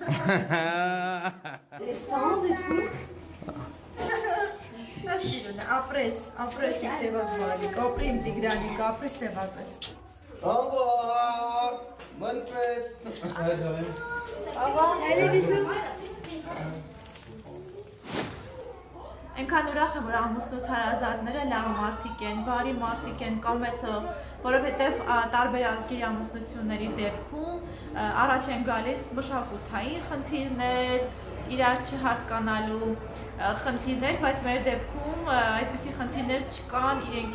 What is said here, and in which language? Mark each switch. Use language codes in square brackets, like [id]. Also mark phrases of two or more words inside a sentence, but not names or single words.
[fr] Les stands et tout. Apres, se va Valika. Oh, prime Tigranica, apres se va. Au revoir. Bonne fête. Ouais, de rien. Allez, bisous. [hy] Այնքան ուրախ եմ, որ ամուսնուց հարազատները լավ մարդիկ են, բարի մարդիկ են, կամեցող, որովհետև տարբեր ազգերի ամուսնությունների դեպքում առաջ են գալիս մշակութային խնդիրներ, իրար չհասկանալու խնդիրներ, բայց մեր դեպքում այդպիսի խնդիրներ չկան, իրենք